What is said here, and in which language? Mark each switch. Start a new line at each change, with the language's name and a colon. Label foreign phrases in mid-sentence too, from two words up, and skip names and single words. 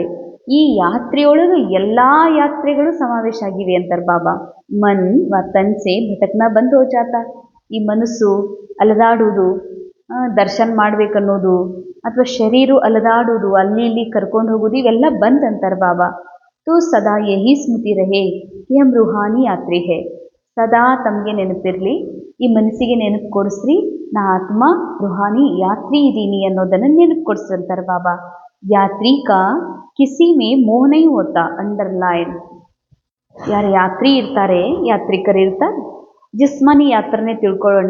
Kannada: ಈ ಯಾತ್ರೆಯೊಳಗೆ ಎಲ್ಲ ಯಾತ್ರೆಗಳು ಸಮಾವೇಶ ಆಗಿವೆ ಅಂತಾರೆ ಬಾಬಾ.
Hindi: मन व तन से भटकना बंद हो जाता.
Kannada: ಈ ಮನಸ್ಸು ಅಲದಾಡುವುದು, ದರ್ಶನ ಮಾಡ್ಬೇಕನ್ನೋದು, ಅಥವಾ ಶರೀರ ಅಲದಾಡುವುದು, ಅಲ್ಲಿ ಇಲ್ಲಿ ಕರ್ಕೊಂಡು ಹೋಗೋದು, ಇವೆಲ್ಲ ಬಂದ್ ಅಂತಾರೆ ಬಾಬಾ.
Hindi: तो सदा यही स्मृति रहे कि हम रूहानी यात्री है.
Kannada: ಸದಾ ತಮಗೆ ನೆನಪಿರಲಿ, ಈ ಮನಸ್ಸಿಗೆ ನೆನಪು ಕೊಡಿಸ್ರಿ, ನಾ ಆತ್ಮ ರೂಹಾನಿ ಯಾತ್ರಿ ಇದ್ದೀನಿ ಅನ್ನೋದನ್ನು ನೆನಪು ಕೊಡಿಸ್ರಂತಾರೆ ಬಾಬಾ.
Hindi: यात्री का किसी में मोह नहीं होता, ಅಂಡರ್ಲೈನ್.
Kannada: ಯಾರು ಯಾತ್ರಿ ಇರ್ತಾರೆ, ಯಾತ್ರಿಕರು ಇರ್ತಾರೆ, ಜಿಸ್ಮಾನಿ ಯಾತ್ರನೇ ತಿಳ್ಕೊಳ್ಳೋಣ.